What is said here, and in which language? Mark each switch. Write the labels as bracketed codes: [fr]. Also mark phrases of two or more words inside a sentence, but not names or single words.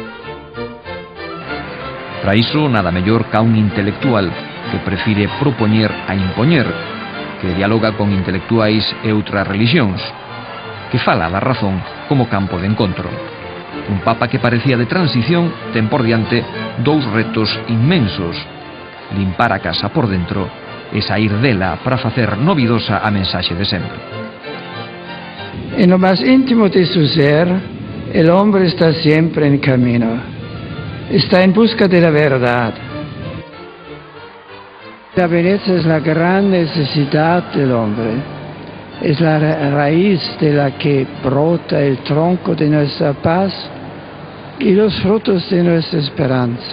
[gl] Para iso, nada mellor ca un intelectual que prefire propoñer a impoñer, que dialoga con intelectuais e outras religións, que fala da razón como campo de encontro. Un Papa que parecía de transición ten por diante dous retos inmensos: limpar a casa por dentro e sair dela para facer novidosa a mensaxe de sempre. [es] En lo más íntimo de su ser, el hombre está siempre en camino. Está en busca de la verdad. La belleza es la gran necesidad del hombre. Es la raíz de la que brota el tronco de nuestra paz y los frutos de nuestra esperanza.